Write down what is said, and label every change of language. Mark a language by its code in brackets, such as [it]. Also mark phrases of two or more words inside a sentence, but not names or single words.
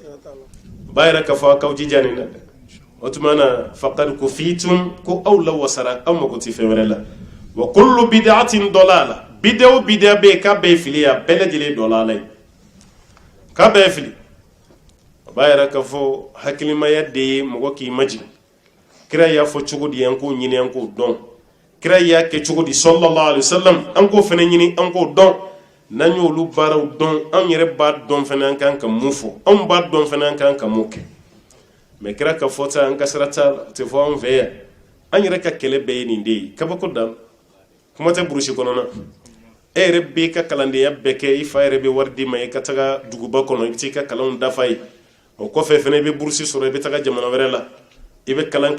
[bm] ba yɛrɛ ka fɔ a k'aw jija nin na dɛ o tuma na [ar] فقد كفيتم [bm] ko aw la wasara aw mago tɛ fɛn wɛrɛ la [ar] وكل بدعة ضلالة [bm] bid'a o bid'a bɛ yen k'a bɛɛ ye fili ye a bɛɛ lajɛlen dalala ye k'a bɛɛ ye fili ba yɛrɛ ka fɔ hakilimaya de ye mɔgɔ k'i majigin kira y'a fɔ cogo di an k'o ɲini an k'o dɔn kira y'a kɛ cogo di [ar] صلى الله عليه وسلم [bm] an k'o fana ɲini an k'o dɔn n'an y'olu baaraw dɔn an yɛrɛ b'a dɔn fana an kan ka mun fɔ anw b'a dɔn fana an kan ka mun kɛ mais kira ka fɔta an ka sira t'a la o tɛ fɔ an fɛ yan an yɛrɛ ka kɛlɛ bɛɛ ye nin de ye kabako dan kuma tɛ burusi kɔnɔna e yɛrɛ b'i ka kalandenya bɛɛ kɛ i fa yɛrɛ bɛ wari d'i ma i ka taga duguba kɔnɔ i bɛ t'i ka kalanw dafa ye o kɔfɛ fana i bɛ burusi sɔrɔ i bɛ taga jamana wɛrɛ la i bɛ kalan